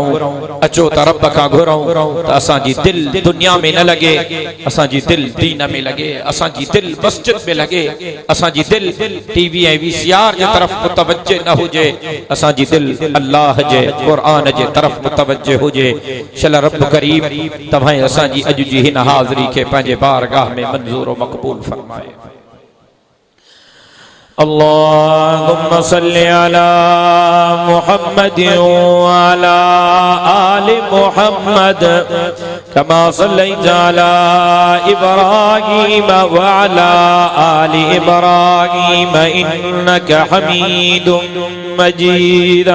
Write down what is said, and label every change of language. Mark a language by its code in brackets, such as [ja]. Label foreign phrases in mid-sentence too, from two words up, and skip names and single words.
[sd] अचो त रब खां घुरूं त असांजी दिल दुनिया में न लॻे, असांजी दिल दीन में लॻे, असांजी दिल मस्जिद में लॻे, असांजी दिल टीवी ऐं वीसीआर जे तरफ़ मुतवज्जे न हुजे, असांजी दिल अल्लाह जे क़ुरान जे तरफ़ मुतवज्जे हुजे। शल रब करीम तव्हां असांजी अॼु जी हिन हाज़िरी खे पंहिंजे बारगाह में मंज़ूर व मक़बूल फरमाए। [ar] اللهم صل على محمد وعلى آل محمد كما صليت على إبراهيم وعلى آل إبراهيم إنك حميد مجيد.